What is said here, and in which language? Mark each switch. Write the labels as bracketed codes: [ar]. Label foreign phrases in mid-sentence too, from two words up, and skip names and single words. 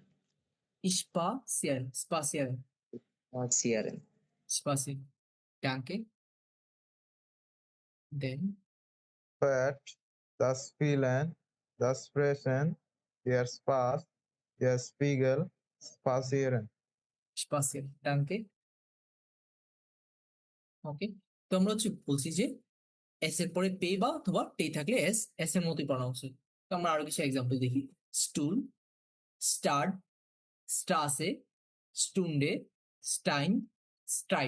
[de] Spasieren, Spasieren, Spazieren. Spasieren. Danke. Then Spät, das Spielen, das Fressen, der Spaß, der Spiegel, Spazieren. স্পাসিয়াল। ডানকে। [bn] ওকে, তো আমরা হচ্ছে বলছি যে এস এর পরে পে বা অথবা টে থাকলে এস এস এর মতোই প্রনাউন্স হয়। তো আমরা আরো কিছু এক্সাম্পল দেখি। [de] Stuhl, Stadt, Straße, Stunde, Stein, Streit.